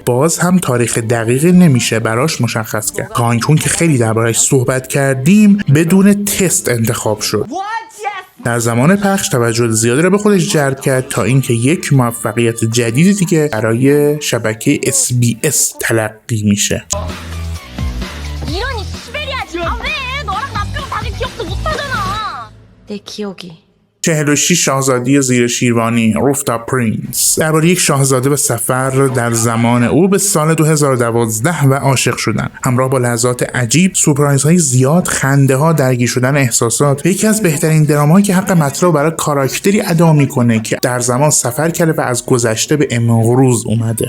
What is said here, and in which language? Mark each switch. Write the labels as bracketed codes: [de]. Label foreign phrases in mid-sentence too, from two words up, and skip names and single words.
[fa] باز هم تاریخ دقیقی نمیشه براش مشخص کرد. کانگ هون که خیلی درباره‌اش صحبت کردیم بدون تست انتخاب شد. در زمان پخش توجه زیادی را به خودش جلب کرد تا اینکه یک موفقیت جدید دیگه برای شبکه SBS تلقی میشه. [ko] 이러니 시베리아지. 아 왜? 너랑 나 빼고 다들 기억도 못하잖아. 내 기억이 [fa] 46 شاهزادی زیر شیروانی روفتا پرینس درباره یک شاهزاده به سفر در زمان او به سال 2012 و عاشق شدن. همراه با لحظات عجیب، سورپرایزهای زیاد، خنده ها، درگیر شدن احساسات. یکی از بهترین درامایی که حق مطلب برای کاراکتری ادا میکنه که در زمان سفر کرده و از گذشته به امروز اومده.